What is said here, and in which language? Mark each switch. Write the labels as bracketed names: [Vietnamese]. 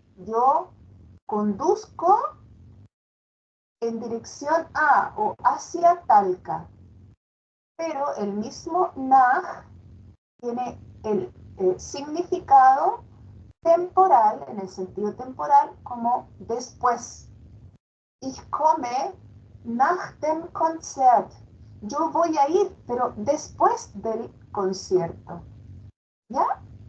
[Spanish] Yo conduzco en dirección a o hacia Talca. Pero el mismo nach tiene el significado temporal, en el sentido temporal, como después. [German] Ich komme nach dem Konzert. [Spanish] Yo voy a ir, pero después del concierto. ¿Ya?